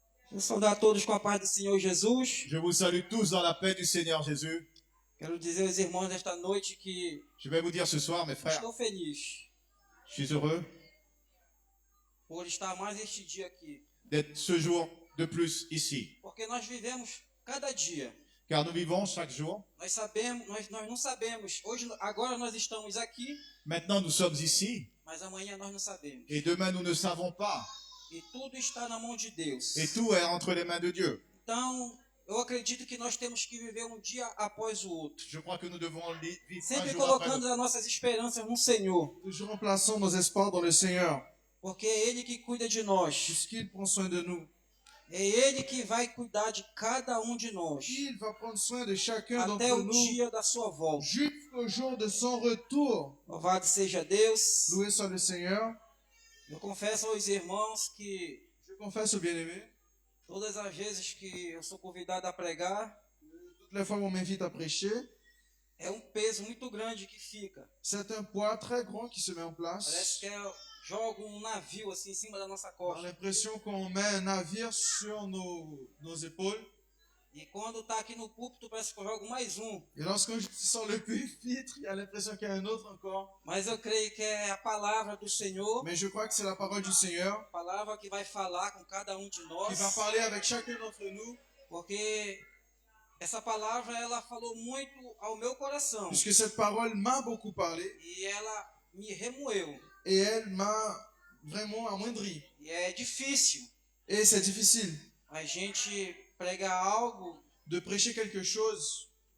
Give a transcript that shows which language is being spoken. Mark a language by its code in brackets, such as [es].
[pt] Vou saudar a todos com a paz do Senhor Jesus. [fr] Je vous salue tous dans la paix du Seigneur Jésus. [pt] Quero dizer aos irmãos nesta noite que [fr] Je vais vous dire ce soir, mes frères, [pt] estou feliz [fr] je suis heureux [pt] por estar mais este dia aqui. [fr] d'être ce jour de plus ici. [pt] Porque nós vivemos cada dia. [fr] Car nous vivons chaque jour. [pt] Nós não sabemos. Hoje, agora nós estamos aqui, [fr] Maintenant, nous sommes ici. [pt] mas amanhã nós não sabemos. [fr] Et demain, nous ne savons pas. [pt] E tudo está na mão de Deus. [fr] Et tout est entre les mains de Dieu. [pt] Então, eu acredito que nós temos que viver um dia após o outro. [fr] Je crois que nous devons vivre un [pt] Sempre [fr] jour après [pt] colocando [fr] l'autre. [pt] as nossas esperanças no Senhor. [fr] Toujours en plaçant nos espoirs dans le Seigneur, [pt] Porque é Ele que cuida de nós. [fr] puisqu'il prend soin de nous. [pt] É Ele que vai cuidar de cada um de nós. [fr] Il va prendre soin de chacun [pt] Até [fr] d'entre [pt] o [fr] nous [pt] dia da sua volta. [fr] jusqu'au jour de son retour. [pt] Louvado seja Deus. [fr] Loué soit le Seigneur. [pt] Eu confesso aos irmãos que [fr] Je confesse au bien-aimé, [pt] todas as vezes que eu sou convidado a pregar, [fr] toutes les fois où on m'invite à prêcher, [pt] é um peso muito grande que fica. [fr] c'est un poids très grand qui se met en [pt] Parece [fr] place. [pt] que joga um navio assim em cima da nossa [fr] On a [pt] costa. [fr] l'impression qu'on met un navire sur nos épaules. [pt] E quando tá aqui no púlpito, parece que eu jogo mais um. [fr] Et lorsqu'on est sur le pupitre, il y a l'impression qu'il y a un autre encore. [pt] Mas eu creio que é a palavra do Senhor, [fr] Mais je crois que c'est la parole du Seigneur [pt] a palavra que vai falar com cada um de [fr] qui [pt] nós. [fr] va parler avec chacun d'entre nous. [pt] Porque essa palavra ela falou muito ao meu coração. [fr] Puisque cette parole m'a beaucoup parlé [pt] E ela me remoeu. [fr] et elle m'a vraiment amoindri. [pt] E é difícil [fr] Et c'est difficile [pt] a gente pregar algo [fr] de prêcher quelque chose